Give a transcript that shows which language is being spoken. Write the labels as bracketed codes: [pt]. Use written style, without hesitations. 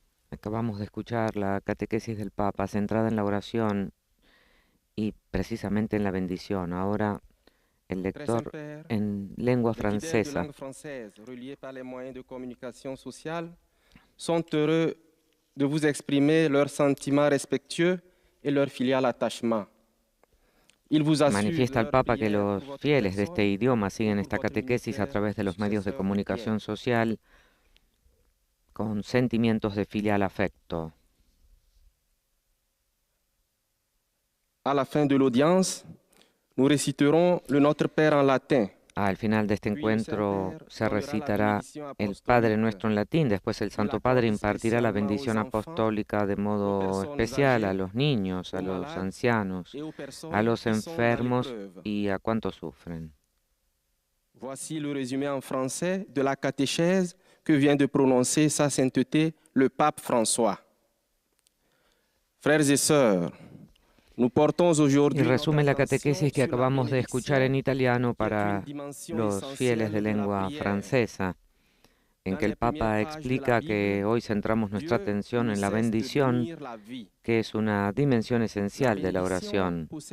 [es] Acabamos de escuchar la catequesis del Papa centrada en la oración y precisamente en la bendición. Ahora el lector en lengua francesa. [fr] Reliés par les moyens de communication sociale, sont heureux de vous exprimer leurs sentiments respectueux et leur filial attachement. [es] Manifiesta el Papa que los fieles de este idioma siguen esta catequesis a través de los medios de comunicación social con sentimientos de filial afecto. [fr] À la fin de l'audience, nous réciterons le Notre Père en latin. [es] Al final de este encuentro se recitará el Padre Nuestro en latín, después el Santo Padre impartirá la bendición apostólica de modo especial a los niños, a los ancianos, a los enfermos y a cuantos sufren. [fr] Voici le résumé en français de la catéchèse que vient de prononcer Sa Sainteté le Pape François. Frères et sœurs, [es] y resume la catequesis que acabamos de escuchar en italiano para los fieles de lengua francesa, en que el Papa explica que hoy centramos nuestra atención en la bendición, que es una dimensión esencial de la oración.